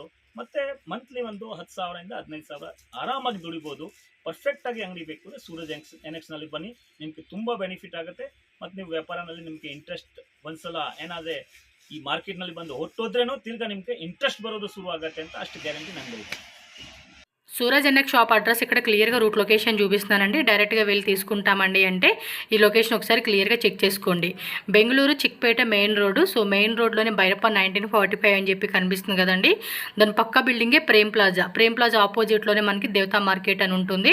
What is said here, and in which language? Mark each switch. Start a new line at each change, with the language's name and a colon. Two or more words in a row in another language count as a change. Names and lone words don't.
Kannada: ಮತ್ತು ಮಂತ್ಲಿ ಒಂದು 10,000 ಇಂದ 15,000 ಆರಾಮಾಗಿ ದುಡಿಬೋದು. ಪರ್ಫೆಕ್ಟಾಗಿ ಅಂಗಡಿ ಬೇಕು ಅಂದರೆ ಸೂರಜ್ ಎನೆಕ್ಸ್ನಲ್ಲಿ ಬನ್ನಿ, ನಿಮಗೆ ತುಂಬ ಬೆನಿಫಿಟ್ ಆಗುತ್ತೆ. ಮತ್ತು ನೀವು ವ್ಯಾಪಾರದಲ್ಲಿ ನಿಮಗೆ ಇಂಟ್ರೆಸ್ಟ್ ಒಂದ್ಸಲ ಏನಾದರೆ ಈ ಮಾರ್ಕೆಟ್ನಲ್ಲಿ ಬಂದು ಹೊಟ್ಟೋದ್ರೇನೋ ತಿರ್ಗಾ ನಿಮಗೆ ಇಂಟ್ರೆಸ್ಟ್ ಬರೋದು ಶುರು ಆಗುತ್ತೆ ಅಂತ ಅಷ್ಟು ಗ್ಯಾರಂಟಿ ನನಗೆ ಇದೆ.
Telugu: సూరజ్ ఎన్ఎక్స్ షాప్ అడ్రస్ ఇక్కడ క్లియర్గా రూట్ లొకేషన్ చూపిస్తున్నానండి. డైరెక్ట్గా వెళ్ళి తీసుకుంటామండి అంటే ఈ లొకేషన్ ఒకసారి క్లియర్గా చెక్ చేసుకోండి. బెంగళూరు చిక్పేట మెయిన్ రోడ్డు. సో మెయిన్ రోడ్లోనే బైరప్ప 1945 అని చెప్పి కనిపిస్తుంది కదండి. దాని పక్క బిల్డింగే ప్రేమ్ ప్లాజా ఆపోజిట్లోనే మనకి దేవతా మార్కెట్ అని ఉంటుంది.